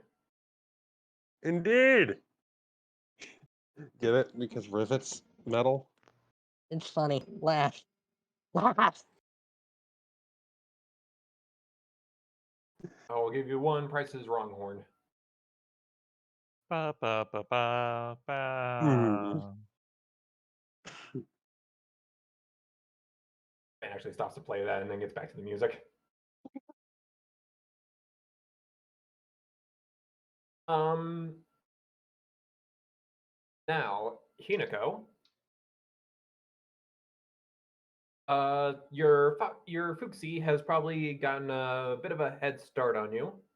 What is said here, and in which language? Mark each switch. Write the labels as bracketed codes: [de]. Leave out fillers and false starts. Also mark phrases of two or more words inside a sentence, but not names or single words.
[en] Indeed. Get it? Because rivets metal. It's funny. Laugh. Laugh. I will give you one. Price is wrong, Horn. Ba, ba, ba, ba, Hmm. ba. And actually stops to play that and then gets back to the music. Now, Hinako, your Fuxi has probably gotten a bit of a head start on you.